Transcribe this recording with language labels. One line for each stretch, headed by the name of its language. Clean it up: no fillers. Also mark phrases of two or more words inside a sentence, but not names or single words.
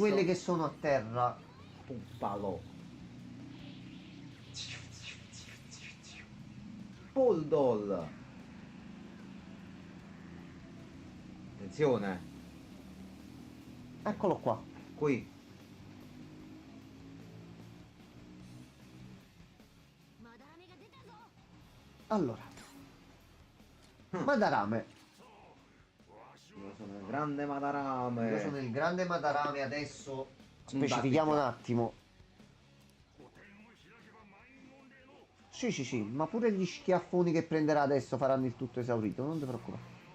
Italian: quelli che sono a terra. puppalo. Poldol. Attenzione. Eccolo qua. Qui.
Japanese: まだ雨が出たぞ。
Italian: Allora. Madarame. Io sono il grande Madarame. Io sono il grande Madarame adesso. Specifichiamo un attimo. Sì, sì, sì, ma pure gli schiaffoni che prenderà adesso faranno il tutto esaurito, non ti preoccupare.